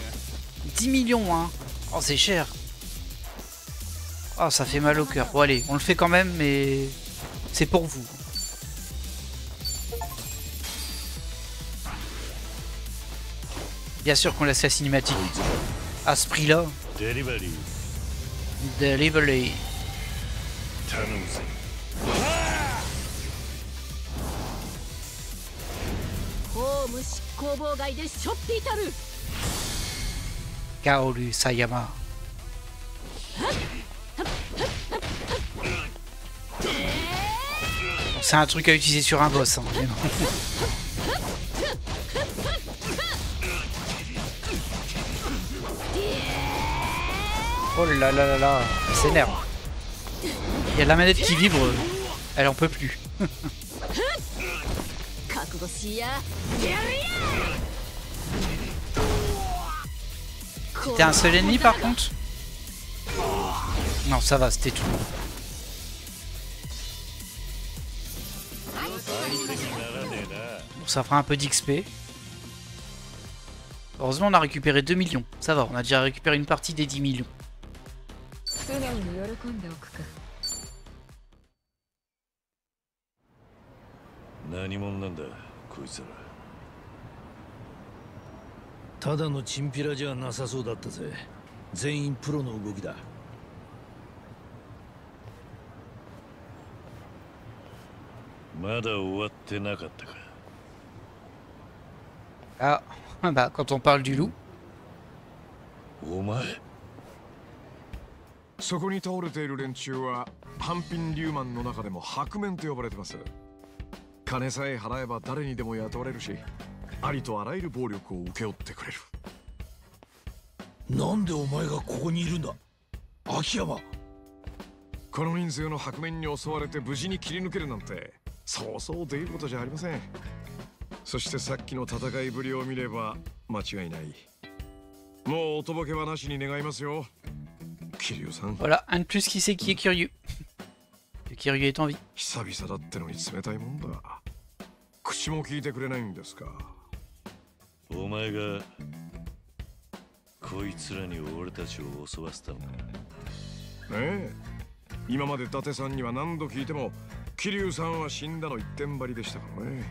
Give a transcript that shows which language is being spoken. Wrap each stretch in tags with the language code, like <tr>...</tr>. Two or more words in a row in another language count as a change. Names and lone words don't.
<fr>10 millions, hein. Oh, c'est cher. Oh, ça fait mal au cœur. Bon, allez, on le fait quand même, mais c'est pour vous. Bien sûr qu'on laisse la cinématique. À ce prix-là. Delivery. Delivery.</fr> <ja>頼むぜ。公務執行妨害でしょっていたる。 Kaoru Sayama.</ja> <fr>Bon, c'est un truc à utiliser sur un boss, hein, vraiment. Oh là là là là, elle s'énerve. Il y a la manette qui vibre, elle en peut plus.</fr> <ja>覚悟しや。</ja> <fr>C'était un seul ennemi par contre? Non, ça va, c'était tout. Bon, ça fera un peu d'XP. Heureusement, on a récupéré 2 millions. Ça va, on a déjà récupéré une partie des 10 millions.</fr> <ja>素直に喜んでおくか。何者なんだこいつら。ただのチンピラじゃなさそうだったぜ。全員プロの動きだ。まだ終わってなかったか。</ja> <fr>Ah, bah quand on parle du loup.</fr> <ja>お前。そこに倒れている連中は半品リューマンの中でも白面と呼ばれてます。金さえ払えば誰にでも雇われるし、ありとあらゆる暴力を請け負ってくれる。なんでお前がここにいるんだ、秋山。この人数の白面に襲われて無事に切り抜けるなんてそうそうできることじゃありません。そしてさっきの戦いぶりを見れば間違いない。もうおとぼけはなしに願いますよ。</ja> <fr>Voilà, un de plus qui sait qui est Kiryu. Que Kiryu est en vie.</fr> <ja>久々だってのに冷たいもんだ。口も聞いてくれないんですか。お前がこいつらに俺たちを襲わせたのか。ねえ、今まで伊達さんには何度聞いても桐生さんは死んだの一点張りでしたからね。</ja>